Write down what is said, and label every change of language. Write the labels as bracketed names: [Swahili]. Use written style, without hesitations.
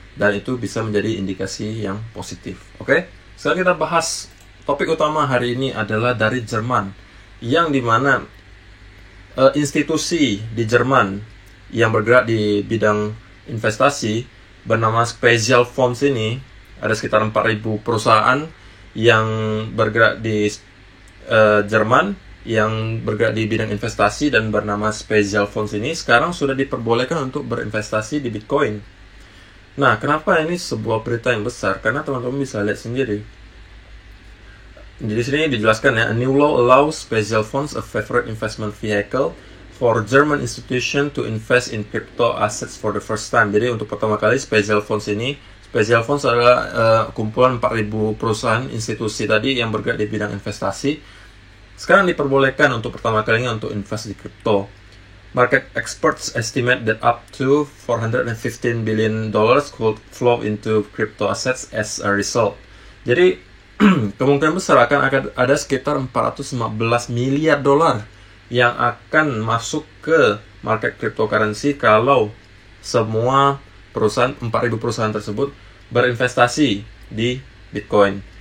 [Indonesian] Dan itu bisa menjadi indikasi yang positif. Oke? Sekarang kita bahas topik utama hari ini adalah dari Jerman, yang dimana institusi di Jerman yang bergerak di bidang investasi bernama Special Funds ini, ada sekitar 4.000 perusahaan yang bergerak di Jerman yang bergerak di bidang investasi dan bernama Special Funds ini sekarang sudah diperbolehkan untuk berinvestasi di Bitcoin. Nah, kenapa ini sebuah berita yang besar? Karena teman-teman bisa lihat sendiri. Jadi di sini dijelaskan ya, [English] a new law allows Special Funds a favorite investment vehicle for German institution to invest in crypto assets for the first time. [Indonesian] Jadi untuk pertama kali Special Funds adalah kumpulan 4.000 perusahaan institusi tadi yang bergerak di bidang investasi. Sekarang diperbolehkan untuk pertama kalinya untuk invest di kripto. [English] Market experts estimate that up to $415 billion could flow into crypto assets as a result. [Indonesian] Jadi kemungkinan besar akan ada sekitar 415 miliar dolar yang akan masuk ke market cryptocurrency kalau semua perusahaan 4.000 perusahaan tersebut berinvestasi di Bitcoin.